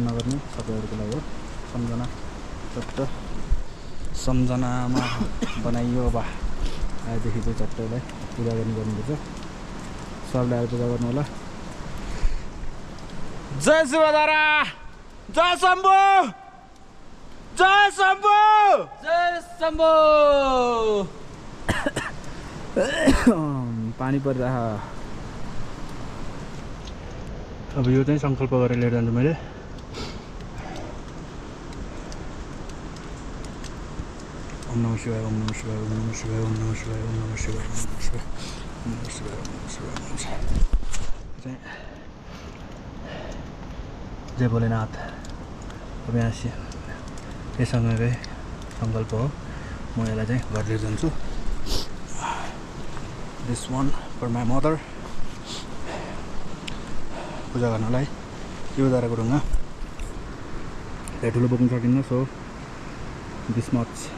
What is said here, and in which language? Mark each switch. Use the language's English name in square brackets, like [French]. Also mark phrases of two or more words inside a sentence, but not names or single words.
[Nepali] नगर्ने सबैहरूको लागि हो सम्झना चट्ट सम्झनामा बनाइयो बा आएदेखि चाहिँ चट्टलाई पूजा गर्नुपर्छ सबले आएर पूजा गर्नु होला जय शिवधारा जय शम्भु जय शम्भु जय शम्भो पानी परिरह अब यो चाहिँ सङ्कल्प गरेर लिएर जान्छु मैले [Sanskrit] ओम नमः शिवाय ओम नमः शिवाय ओम नमः शिवाय ओम नमः शिवाय ओम नमः शिवाय ओम नमः शिवाय ओम नमः शिवाय ओम नमः शिवाय ओम नमः शिवाय [Nepali] जय भोलेनाथ अब यहाँ यससँगै सङ्कल्प हो म यसलाई चाहिँ घर लिएर जान्छु [English] this one for my mother [Nepali] पूजा गर्नलाई शिवधाराको ढुङ्गा त्यहाँ ठुलो बोक्नु सकिन्न [English] so this much